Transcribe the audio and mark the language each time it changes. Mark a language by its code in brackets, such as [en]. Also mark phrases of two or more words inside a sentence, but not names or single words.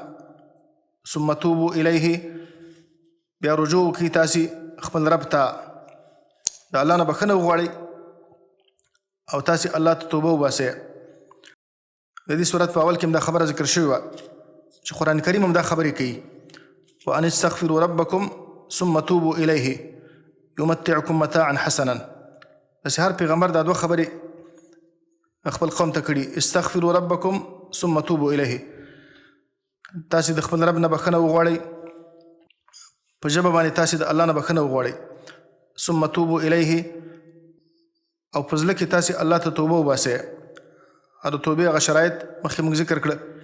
[ar] ثم توبوا الیه، [ps] بیا رجوع وکړئ تاسې خپل رب ته، د الله نه بخښنه وغواړئ او تاسې الله ته توبه وباسئ. د دې صورت په اول کې هم دا خبره ذکر شوې وه چې قرآن کریم هم دا خبرې کوي. [ar] وان استغفروا ربکم ثم توبوا الیه یمتعکم متاعا حسنا. [ps] داسې هر پیغمبر دا دوه خبرې خپل قوم ته کړي، [ar] استغفروا ربکم ثم توبوا الیه. [ps] تاسې د خپل رب نه بخښنه وغواړئ، په ژبه باندې تاسې د الله نه بخښنه وغواړئ. [ar] ثم توبوا الیه، [ps] او په زړه کې تاسې الله ته توبه وباسئ. او د توبې هغه شرایط مخکې موږ ذکر کړه.